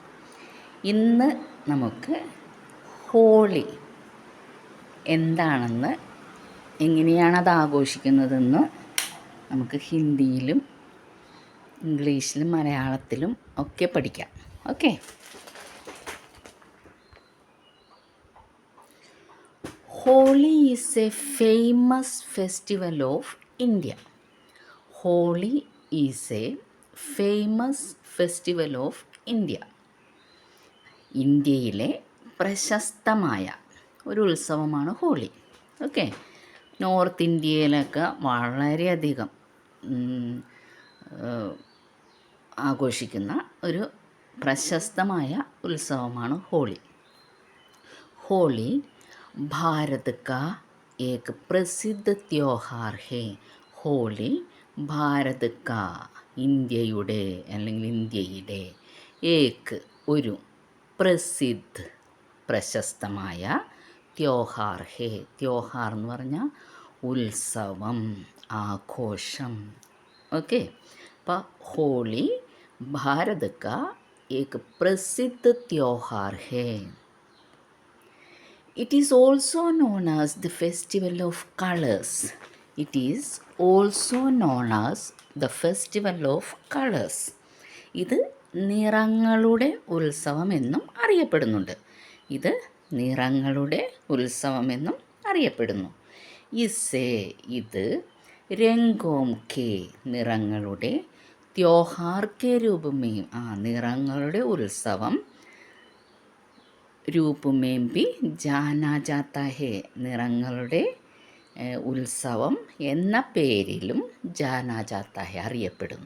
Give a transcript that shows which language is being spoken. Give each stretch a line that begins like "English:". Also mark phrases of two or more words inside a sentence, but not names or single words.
Malayalam: ഇന്ന് നമുക്ക് ഹോളി എന്താണെന്ന്, എങ്ങനെയാണത് ആഘോഷിക്കുന്നതെന്ന് നമുക്ക് ഹിന്ദിയിലും ഇംഗ്ലീഷിലും മലയാളത്തിലും ഒക്കെ പഠിക്കാം. ഓക്കെ.
English: Holi is a famous festival of India. Holi is a famous festival of India.
Malayalam: ഇന്ത്യയിലെ പ്രശസ്തമായ ഒരു ഉത്സവമാണ് ഹോളി. ഓക്കെ. നോർത്ത് ഇന്ത്യയിലൊക്കെ വളരെയധികം ആഘോഷിക്കുന്ന ഒരു പ്രശസ്തമായ ഉത്സവമാണ് ഹോളി.
Hindi: ഹോളി भारत का एक प्रसिद्ध त्योहार है. होली भारत का,
Malayalam: ഇന്ത്യയുടെ അല്ലെങ്കിൽ ഇന്ത്യയിലെ, ഏക് ഒരു, പ്രസിദ്ധ് പ്രശസ്തമായ,
Hindi: त्योहार है,
Malayalam: ത്യോഹാർ എന്ന് പറഞ്ഞാൽ ഉത്സവം, ആഘോഷം. ഓക്കെ.
Hindi: അപ്പോൾ होली भारत का एक प्रसिद्ध त्योहार है.
English: It is also known as the festival of colors. It is also known as the festival of colors.
Malayalam: ഇത് നിറങ്ങളുടെ ഉത്സവമെന്നും അറിയപ്പെടുന്നുണ്ട്. ഇത് നിറങ്ങളുടെ ഉത്സവമെന്നും അറിയപ്പെടുന്നു. ഇസേ, ഇത്,
Hindi: रंगों के,
Malayalam: നിറങ്ങളുടെ,
Hindi: त्योहार के
Malayalam: രൂപമേയും, നിറങ്ങളുടെ ഉത്സവം,
Hindi: रूप में भी जाना जाता है,
Malayalam: നിറങ്ങളുടെ ഉത്സവം എന്ന പേരിലും
Hindi: जाना जाता है,
Malayalam: അറിയപ്പെടുന്നു.